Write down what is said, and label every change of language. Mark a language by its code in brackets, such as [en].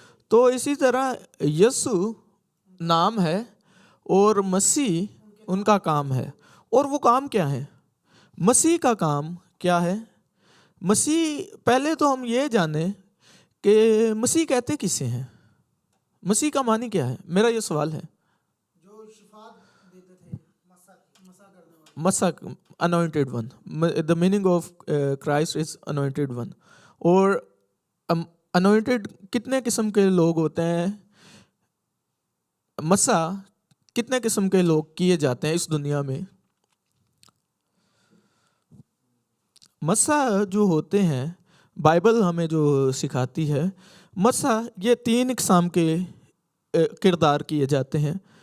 [ur] تو اسی طرح یسوع نام ہے اور مسیح ان کا کام ہے. اور وہ کام کیا ہے؟ مسیح کا کام کیا ہے؟ مسیح، پہلے تو ہم یہ جانیں کہ مسیح کہتے کسے ہیں؟ مسیح کا معنی کیا ہے؟ میرا یہ سوال ہے. جو شفاعت دیتے تھے، مسا کرنے والے. [en] مسا، anointed one. The meaning of Christ is anointed one. [ur] اور anointed کتنے قسم کے لوگ ہوتے ہیں؟ مسا کتنے قسم کے لوگ کیے جاتے ہیں اس دنیا میں؟ مسا جو ہوتے ہیں، بائبل ہمیں جو سکھاتی ہے، مسا یہ 3 اقسام کے کردار کیے جاتے ہیں.